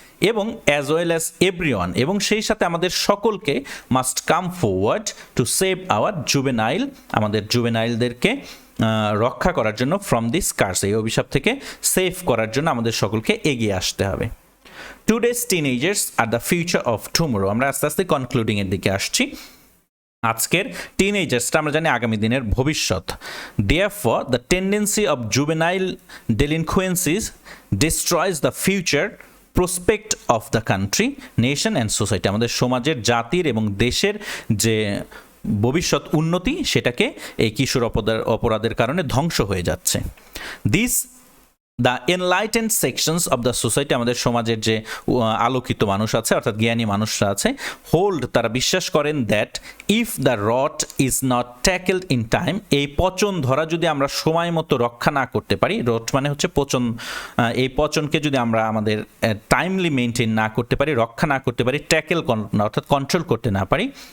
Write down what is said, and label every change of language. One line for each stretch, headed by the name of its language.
Bangla: এবং
English: as well as everyone,
Bangla: এবং সেই সাথে আমাদের সকলকে
English: must come forward to save our juvenile,
Bangla: আমাদের জুভেনাইলদেরকে রক্ষা করার জন্য
English: from this curse,
Bangla: এই অভিশাপ থেকে সেভ করার জন্য আমাদের সকলকে এগিয়ে আসতে হবে।
English: Today's teenagers are the future of tomorrow.
Bangla: আমরা আস্তে আস্তে কনক্লুডিংয়ের দিকে আসছি। আজকের টিনেজার্সটা আমরা জানি আগামী দিনের ভবিষ্যৎ।
English: Therefore, the tendency of juvenile delinquencies destroys the future prospect of the country, nation and society.
Bangla: আমাদের সমাজের, জাতির এবং দেশের যে ভবিষ্যৎ উন্নতি সেটাকে এই কিশোর অপরাধের কারণে ধ্বংস হয়ে যাচ্ছে।
English: this the enlightened sections of the society,
Bangla: আমাদের সমাজের যে আলোকিত মানুষ আছে অর্থাৎ জ্ঞানী মানুষরা আছে, হোল্ড, তারা বিশ্বাস করেন
English: that if the rot is not tackled in time,
Bangla: এই পচন ধরা যদি আমরা সময় মতো রক্ষা না করতে পারি, রট মানে হচ্ছে পচন, এই পচনকে যদি আমরা আমাদের টাইমলি মেনটেন না করতে পারি, রক্ষা না করতে পারি, ট্যাকেল অর্থাৎ কন্ট্রোল করতে না পারি,